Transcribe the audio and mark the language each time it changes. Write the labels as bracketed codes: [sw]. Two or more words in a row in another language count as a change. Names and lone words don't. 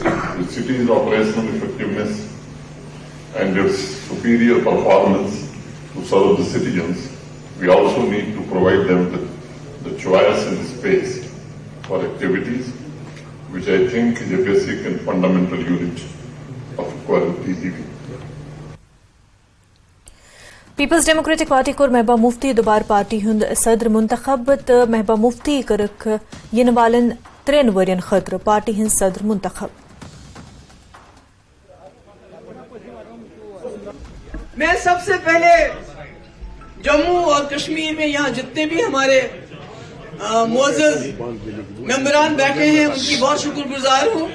[en] The city's operational effectiveness and its superior performance to serve the citizens, we also need to provide them with the choice and space for activities, which I think is a basic and fundamental unit of quality living. [ks] पीपल्स डेमोक्रेटिक पार्टी को महबा मुफ्ती दोबार पार्टी हुंद सदर मुंतखब त महबा मुफ्ती करक इन वालन 3 वरियन खतर पार्टी हिंद सदर मुंतखब। [ur] میں سب سے پہلے جموں اور کشمیر میں یہاں جتنے بھی ہمارے معزز ممبران بیٹھے ہیں ان کی بہت شکر گزار ہوں.